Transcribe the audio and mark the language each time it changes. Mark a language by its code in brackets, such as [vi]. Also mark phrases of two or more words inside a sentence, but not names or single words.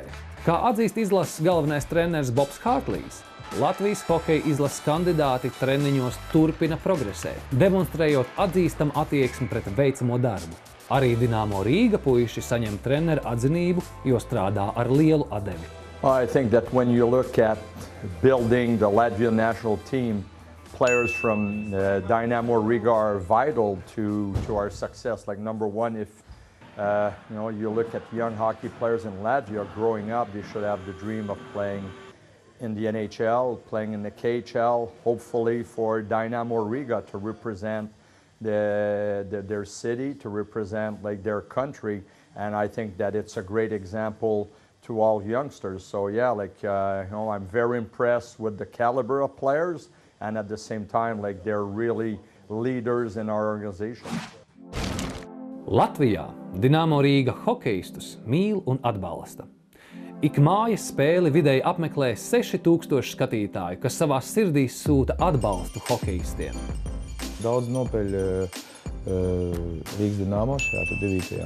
[lv] Kā atzīst izlases galvenais treneris Bobs Hārtlīs, Latvijas hokeja izlases kandidāti treniņos turpina progresēt, demonstrējot atzīstamu attieksmi pret veicamo darbu. Arī Dinamo Rīga puiši saņem treneru atzinību, jo strādā ar lielu atdevi. [en] I think that when you look at building the Latvian national team, players from Dinamo Riga are vital to our success. Like number one, if you look at young hockey players in Latvia growing up, they should have the dream of playing in the NHL, playing in the KHL, hopefully for Dinamo Riga to represent their city, to represent like their country. And I think that it's a great example to all youngsters. So yeah, I'm very impressed with the caliber of players, and at the same time, they're really leaders in our organization. [lv] Latvijā Dinamo Rīga hokeistus mīl un atbalsta. Ik mājas spēli vidēji apmeklē 6000 skatītāju, kas savā sirdīs sūta atbalstu hokeistiem. Daudz nopeļ Rīgas Dinamo šajā 9.